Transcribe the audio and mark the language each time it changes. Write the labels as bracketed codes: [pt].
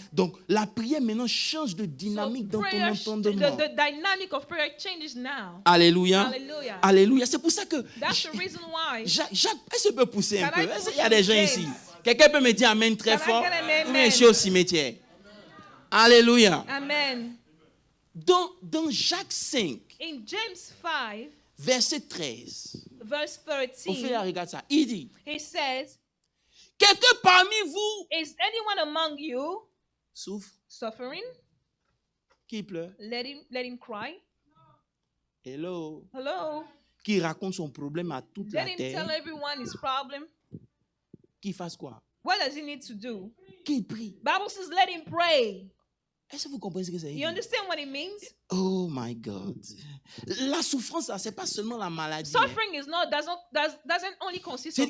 [fr] Donc la prière maintenant change de dynamique dans ton entendement. [en] The dynamic of prayer changes now. [fr] Alléluia. [en] Hallelujah. [fr] Alléluia. C'est pour ça que [en] That's the reason why. [fr] Jacques, est-ce que tu peux pousser un peu? Est-ce qu'il y a des gens ici? Quelqu'un peut me dire amen très fort? Ou bien je suis au cimetière? Alléluia. Amen. Dans Jacques 5, [en] in James 5, [fr] verset 13, [en] verse 13, [fr] on fait la regarde ça. Il dit, [en] he says, [fr] quelqu'un parmi vous [en] is anyone among you [fr] souffre, [en] suffering? [fr] Qui pleure? [en] Let him cry. Hello. [fr] Qui raconte son problème à toute la terre. [en] Let him tell everyone his problem. [fr] Qui fasse quoi? [en] What does he need to do? [fr] Qu'il prie. [en] Bible says let him pray. [fr] Est-ce que vous comprenez ce que c'est? [en] You understand what it means? Oh my God. [fr] La souffrance, c'est pas seulement la maladie. [en] Suffering is not doesn't only consist of